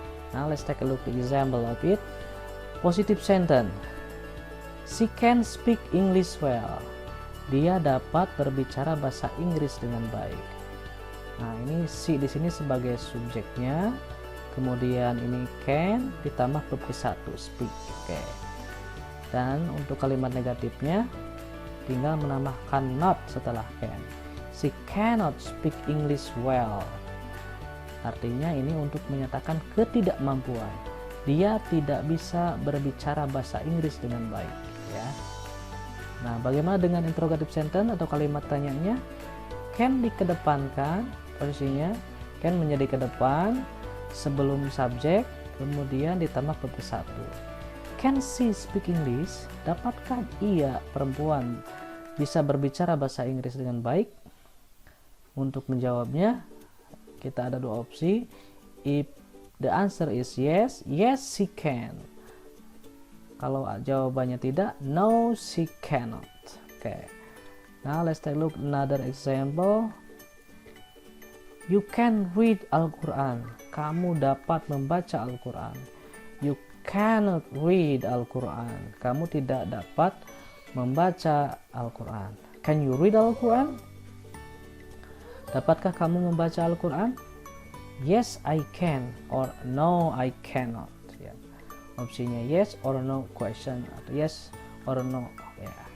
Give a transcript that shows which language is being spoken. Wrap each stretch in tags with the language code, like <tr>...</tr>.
<en>Now let's take a look at the example of it. Positive sentence. She can speak English well.</en> <id>Dia dapat berbicara bahasa Inggris dengan baik. Nah, ini she di sini sebagai subjeknya. Kemudian ini can ditambah verb ke 1 speak. Oke. Dan untuk kalimat negatifnya tinggal menambahkan not setelah can.</id> <en>She cannot speak English well.</en> <id>Artinya ini untuk menyatakan ketidakmampuan. Dia tidak bisa berbicara bahasa Inggris dengan baik ya. Nah, bagaimana dengan interrogative sentence atau kalimat tanyanya? Can dikedepankan posisinya, can menjadi ke depan sebelum subjek, kemudian ditambah verb ke 1.</id> <en>Can she speak English?</en> <id>Dapatkah ia perempuan bisa berbicara bahasa Inggris dengan baik? Untuk menjawabnya, kita ada dua opsi.</id> <en>If the answer is yes, yes she can.</en> <id>Kalau jawabannya tidak,</id> <en>no she cannot. Okay. Now let's take a look another example. You can read Al-Quran.</en> <id>Kamu dapat membaca Al-Quran.</id> <en>You cannot read Al-Quran.</en> <id>Kamu tidak dapat membaca Al-Quran.</id> <en>Can you read Al-Quran?</en> <id>Dapatkah kamu membaca Al-Quran?</id> <en>Yes, I can, or no, I cannot.</en> <id>Ya. Opsinya</id> <en>yes or no question,</en> <id>atau</id> <en>yes or no.</en> <id>Ya.</id>